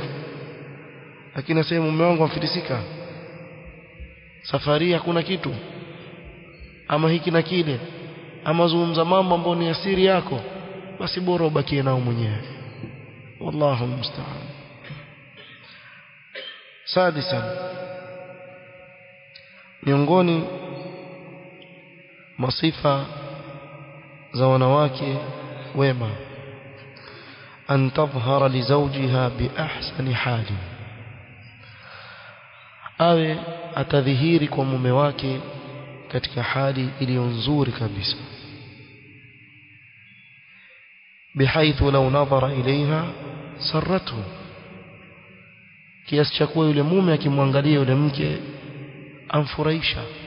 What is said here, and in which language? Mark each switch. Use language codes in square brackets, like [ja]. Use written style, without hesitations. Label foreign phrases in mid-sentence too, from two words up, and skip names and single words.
[sw] Lakini aseme mume wangu amfilisika, safari hakuna kitu, ama hiki na kile, ama zungumza mambo ambayo ni asiri yako, basi bora ubakie nao mwenyewe. [ar] والله المستعان. [sw] Sadisa, miongoni masifa za wanawake wema, [ar] أن تظهر لزوجها بأحسن حال, [sw] awe atadhihiri kwa mume wake katika hali iliyo nzuri kabisa, [ar] بحيث لو نظر إليها سرته, [sw] kiasi cha kuwa yule mume akimwangalia yule mke amfurahisha.